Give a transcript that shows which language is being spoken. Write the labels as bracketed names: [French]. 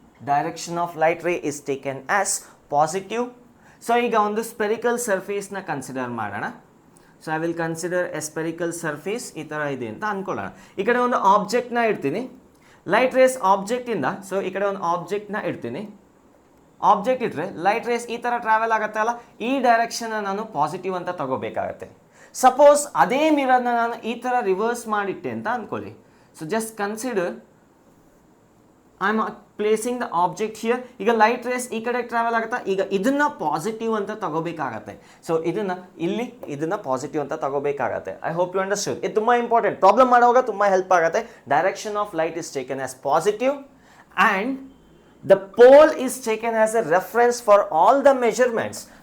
[English] Direction of light ray is taken as positive. [Kannada] So ಈಗ ಒಂದು spherical ಸರ್ಫೇಸ್ನ consider ಮಾಡೋಣ. [English] so I will consider a spherical surface [Kannada] ಈ ಥರ ಇದೆ ಅಂತ ಅಂದ್ಕೊಳ್ಳೋಣ. ಈ ಕಡೆ ಒಂದು ಆಬ್ಜೆಕ್ಟ್ನ ಇಡ್ತೀನಿ, ಲೈಟ್ ರೇಸ್ ಆಬ್ಜೆಕ್ಟಿಂದ. ಸೊ ಈ ಕಡೆ ಒಂದು ಆಬ್ಜೆಕ್ಟ್ನ ಇಡ್ತೀನಿ, ಆಬ್ಜೆಕ್ಟ್ ಇಟ್ಟರೆ ಲೈಟ್ ರೇಸ್ ಈ ಥರ ಟ್ರಾವೆಲ್ ಆಗುತ್ತೆ ಅಲ್ಲ, ಈ ಡೈರೆಕ್ಷನ್ನ ನಾನು ಪಾಸಿಟಿವ್ ಅಂತ ತಗೋಬೇಕಾಗತ್ತೆ. ಸಪೋಸ್ ಅದೇ ಮಿರರ್ನ ನಾನು ಈ ಥರ ರಿವರ್ಸ್ ಮಾಡಿಟ್ಟೆ ಅಂತ ಅಂದ್ಕೊಳ್ಳಿ. [English] So just consider I am placing the object here. [Kannada] ಈಗ ಲೈಟ್ ರೇಸ್ ಈ ಕಡೆ ಟ್ರಾವೆಲ್ ಆಗುತ್ತಾ, ಈಗ ಇದನ್ನ ಪಾಸಿಟಿವ್ ಅಂತ ತಗೋಬೇಕಾಗತ್ತೆ. ಸೊ ಇದನ್ನ ಪಾಸಿಟಿವ್ ಅಂತ ತಗೋಬೇಕಾಗತ್ತೆ. [English] I hope you understand. [Kannada] ಇದು ತುಂಬ ಇಂಪಾರ್ಟೆಂಟ್, ಪ್ರಾಬ್ಲಮ್ ಮಾಡುವಾಗ ತುಂಬ ಹೆಲ್ಪ್ ಆಗುತ್ತೆ. [English] Direction of light is taken as positive and the pole is taken as a reference for all the measurements.